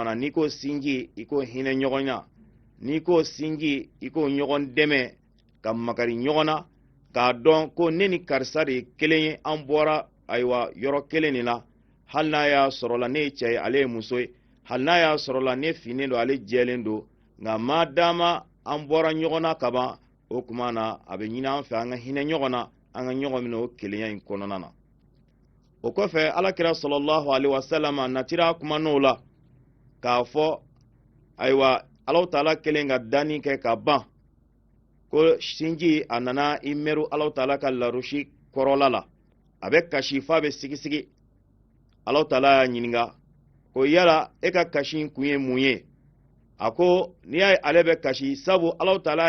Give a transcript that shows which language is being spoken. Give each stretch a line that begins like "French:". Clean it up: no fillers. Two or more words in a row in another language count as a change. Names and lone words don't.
Bambara: na n'i ko sinji i ko hinɛ ɲɔgɔn na n'i ko sinji i ko ɲɔgɔn dɛmɛ ka makari ɲɔgɔn na k'a dɔn ko ne ni karisa de ye kelen ye an bɔra ayiwa yɔrɔ kelen de la hali n'a y'a sɔrɔ la ne ye cɛ ye ale ye muso ye hali n'a y'a sɔrɔ la ne finnen don ale jɛlen don nka maa dama an bɔra ɲɔgɔn na ka ban o kuma na a bɛ ɲini an fɛ an ka hinɛ ɲɔgɔn na an ka ɲɔgɔn minɛ o kelenya in kɔnɔna na o kɔfɛ alakira
Arabic: صلى الله عليه وسلم
Bambara: a natira kuma n'o la k'a fɔ ayiwa Alahu Taala kelen ka danni kɛ ka ban ko sinji a nana i mɛru Alahu Taala ka larusi kɔrɔla la a bɛ kasi f'a bɛ sigisigi Alahu Taala y'a ɲininka ko yala e ka kasi kun ye mun ye a ko n'i y'a ye ale bɛ kasi sabu Alahu Taala